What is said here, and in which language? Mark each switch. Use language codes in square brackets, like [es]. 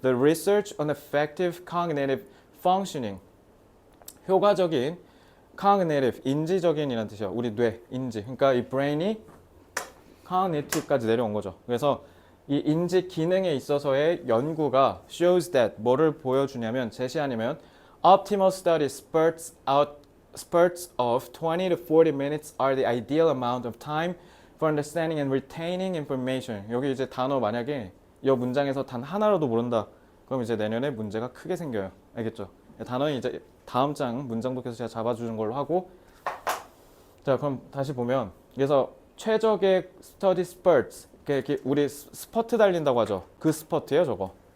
[en] The research on effective cognitive functioning. [ko] 효과적인 cognitive, 인지적인이라는 뜻이야. 우리 뇌, 인지. 그러니까 이 brain이 cognitive까지 내려온 거죠. 그래서 이 인지 기능에 있어서의 연구가 [en] shows that [ko] 뭐를 보여주냐면 제시하냐면 [en] optimal study spurts of 20 to 40 minutes are the ideal amount of time for understanding and retaining information. [ko] 여기 이제 단어 만약에 이 문장에서 단 하나라도 모른다. 그럼 이제 내년에 문제가 크게 생겨요. 알겠죠? 단어는 이제 다음 장 문장 독해서 제가 잡아주는 걸로 하고. 자, 그럼 다시 보면 그래서 최적의 study spurts, 이렇게 우리 스퍼트 달린다고 하죠. 그 스퍼트예요, 저거.